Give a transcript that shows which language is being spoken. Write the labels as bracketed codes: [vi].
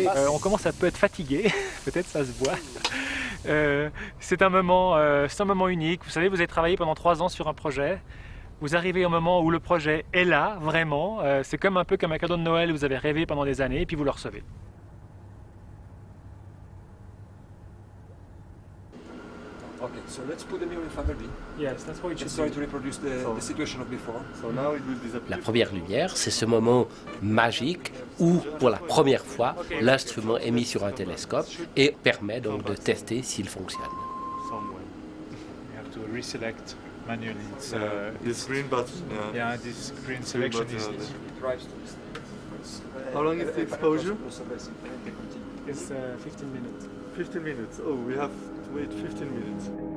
[fr] On commence à peut être fatigué, peut-être ça se voit. C'est un moment unique. Vous savez, vous avez travaillé pendant 3 ans sur un projet. Vous arrivez au moment où le projet est là, vraiment. C'est comme un peu comme un cadeau de Noël, vous avez rêvé pendant des années et puis vous le recevez. [en] Okay, so let's put the mirror in family B. Yes, that's what it should Let's try to reproduce the situation of before. So now it will disappear. [fr] La première lumière, c'est ce moment magique où, pour la première fois, l'instrument est mis sur un télescope et permet donc de tester s'il fonctionne. [en] You have to reselect manually. It's, this green button. Yeah, this green selection is. How long is the exposure? It's 15 minutes. 15 minutes. Oh, we have to wait 15 minutes.